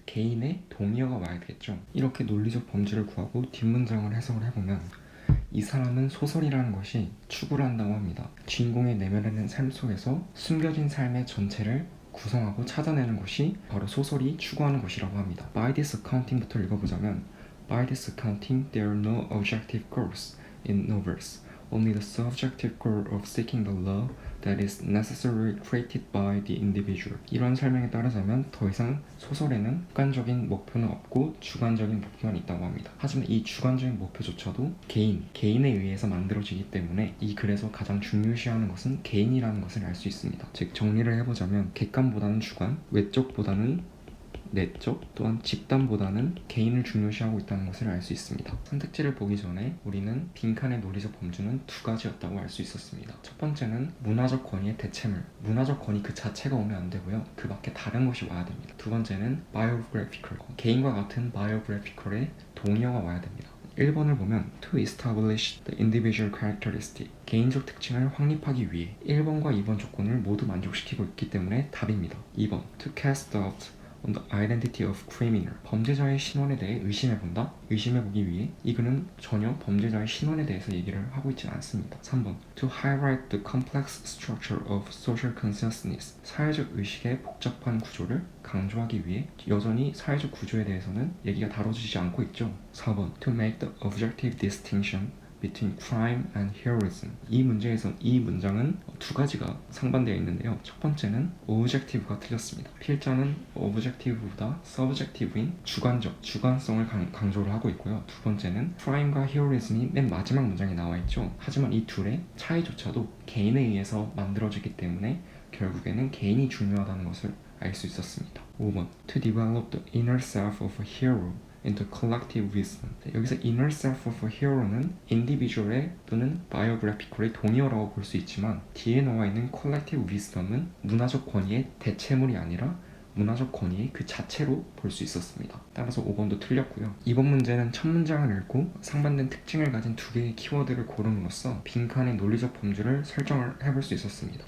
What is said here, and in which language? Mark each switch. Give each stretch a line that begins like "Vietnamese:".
Korean: 개인의 동의어가 와야 되겠죠. 이렇게 논리적 범주를 구하고 뒷문장을 해석을 해보면 이 사람은 소설이라는 것이 추구를 한다고 합니다. 주인공의 내면에는 삶 속에서 숨겨진 삶의 전체를 구성하고 찾아내는 것이 바로 소설이 추구하는 것이라고 합니다.
English: By this accounting부터
Korean: 읽어보자면
English: By this accounting, there are no objective goals in novels, only the subjective goal of seeking the law that is necessarily created by the individual.
Korean: 이런 설명에 따르자면 더 이상 소설에는 객관적인 목표는 없고 주관적인 목표만 있다고 합니다. 하지만 이 주관적인 목표조차도 개인에 의해서 만들어지기 때문에 이 글에서 가장 중요시하는 것은 개인이라는 것을 알 수 있습니다. 즉 정리를 해보자면 객관보다는 주관, 외적보다는 내적, 또한 집단보다는 개인을 중요시하고 있다는 것을 알 수 있습니다. 선택지를 보기 전에 우리는 빈칸의 논리적 범주는 두 가지였다고 알 수 있었습니다. 첫 번째는 문화적 권위의 대체물, 문화적 권위 그 자체가 오면 안 되고요. 그 밖에 다른 것이 와야 됩니다. 두 번째는 biographical, 개인과 같은 biographical의 동의어가 와야 됩니다. 1번을 보면
English: to establish the individual characteristic,
Korean: 개인적 특징을 확립하기 위해 1번과 2번 조건을 모두 만족시키고 있기 때문에 답입니다.
English: 2번 to cast doubt on the identity of criminal,
Korean: 범죄자의 신원에 대해 의심해본다? 의심해보기 위해 이 글은 전혀 범죄자의 신원에 대해서 얘기를 하고 있지 않습니다. 3번
English: to highlight the complex structure of social consciousness,
Korean: 사회적 의식의 복잡한 구조를 강조하기 위해 여전히 사회적 구조에 대해서는 얘기가 다뤄지지 않고 있죠. 4번
English: to make the objective distinction between crime and heroism,
Korean: 이 문제에서 이 문장은 두 가지가 상반되어 있는데요. 첫 번째는 objective가 틀렸습니다. 필자는 objective보다 subjective인 주관성을 강조를 하고 있고요. 두 번째는 crime과 heroism이 맨 마지막 문장에 나와 있죠. 하지만 이 둘의 차이조차도 개인에 의해서 만들어지기 때문에 결국에는 개인이 중요하다는 것을 알 수 있었습니다.
English: 5번 to develop the inner self of a hero into collective wisdom.
Korean: 여기서
English: inner self of a hero
Korean: 는 individual의 또는 biographical의 동의어라고 볼 수 있지만 뒤에 나와 있는
English: collective wisdom
Korean: 은 문화적 권위의 대체물이 아니라 문화적 권위의 그 자체로 볼 수 있었습니다. 따라서 5번도 틀렸고요. 이번 문제는 첫 문장을 읽고 상반된 특징을 가진 두 개의 키워드를 고름으로써 빈칸의 논리적 범주를 설정을 해볼 수 있었습니다.